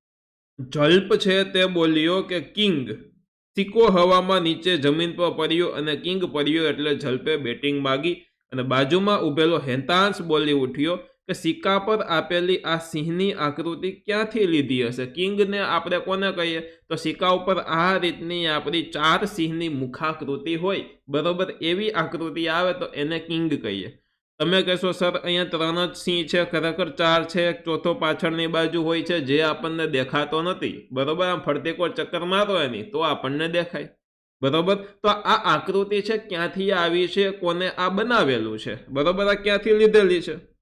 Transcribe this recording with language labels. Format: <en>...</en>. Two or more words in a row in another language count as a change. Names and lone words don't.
<gu>ઝલ્પ છે તે બોલ્યો કે કિંગ। સિક્કો હવામાં નીચે જમીન પર પડ્યો અને કિંગ પડ્યો એટલે ઝલ્પે બેટિંગ માગી અને બાજુમાં ઉભેલો હેતાંશ બોલી ઉઠ્યો કે સિક્કા પર આપેલી આ સિંહની આકૃતિ ક્યાંથી લીધી હશે। કિંગ ને આપણે કોને કહીએ તો સિક્કા ઉપર આ રીતની આપણી 4 સિંહની મુખાકૃતિ હોય બરોબર, એવી આકૃતિ આવે તો એને કિંગ કહીએ। તમે કહો સર અહીંયા 3 જ સિંહ છે, ખરેખર 4 છે, એક ચોથો પાછળની બાજૂ હોય છે જે આપણને દેખાતો નથી બરોબર। આમ ફરતી કોઈ ચક્કર મારો એની તો આપણને દેખાય બરોબર। તો આ આકૃતિ છે ક્યાંથી આવી છે, કોને આ બનાવેલું છે બરોબર, આ ક્યાંથી લીધેલી છે।</gu>